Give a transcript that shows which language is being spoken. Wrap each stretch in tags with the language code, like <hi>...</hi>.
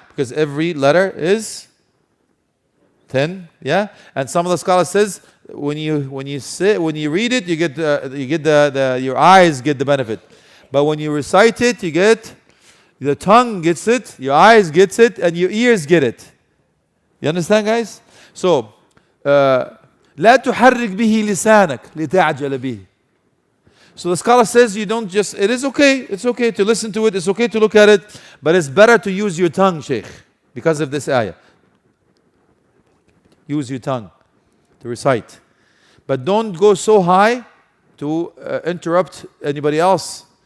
<en>Because every letter is 10. Yeah. And some of the scholars says when you read it, you get your eyes get the benefit. But when you recite it, you get the tongue gets it, your eyes gets it, and your ears get it. You understand, guys?</en> <ar>So لا تحرك به لسانك لتعجل به.</ar> <en>So the scholar says you don't just, it's okay to listen to it, it's okay to look at it, but it's better to use your tongue, Shaykh, because of this ayah. Use your tongue to recite. But don't go so high to interrupt anybody else.</en>